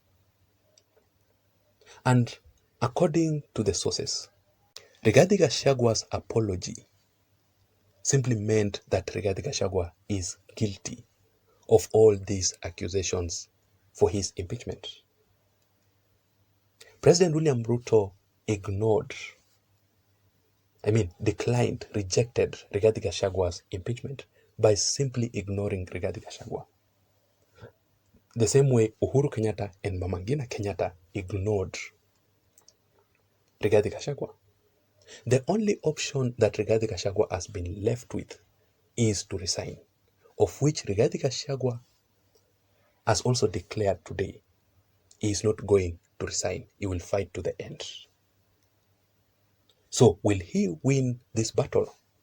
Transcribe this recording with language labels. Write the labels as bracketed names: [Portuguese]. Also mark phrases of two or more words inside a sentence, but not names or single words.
[English] And according to the sources, Rigathi Gachagua's apology simply meant that Rigathi Gachagua is guilty of all these accusations for his impeachment. President William Ruto declined, rejected Rigathi Gachagua's impeachment by simply ignoring Rigathi Gachagua. The same way Uhuru Kenyatta and Mama Ngina Kenyatta ignored Rigathi Gachagua. The only option that Rigathi Gachagua has been left with is to resign, of which Rigathi Gachagua has also declared today he is not going to resign. He will fight to the end. So will he win this battle?